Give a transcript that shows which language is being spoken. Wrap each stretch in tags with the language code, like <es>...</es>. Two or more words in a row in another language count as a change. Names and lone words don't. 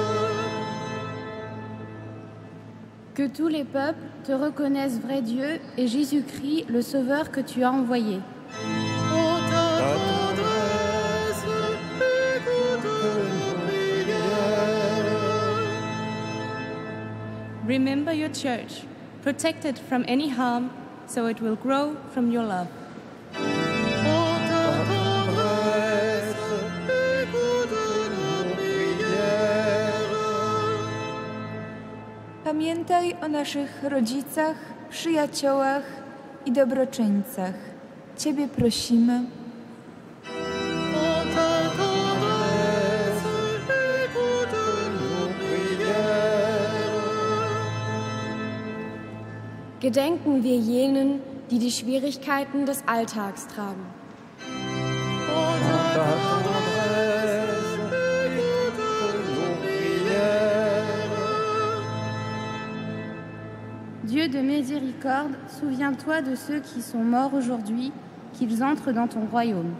<fr>Que tous les peuples te reconnaissent vrai Dieu et Jésus-Christ, le Sauveur que tu as envoyé. En ta tendresse, écoute nos prières.</fr> <en>Remember your church, protect it from any harm, so it will grow from your love.</en> <fr>En ta tendresse, écoute nos prières.</fr> <pl>Pamiętaj o naszych rodzicach, przyjaciołach i dobroczyńcach. Ciebie prosimy.</pl> <fr>En ta tendresse, écoute nos prières.</fr> <de>Gedenken wir jenen, die die Schwierigkeiten des Alltags tragen.</de> <fr>En ta tendresse, écoute nos prières. Dieu de miséricorde, souviens-toi de ceux qui sont morts aujourd'hui, qu'ils entrent dans ton royaume.</fr>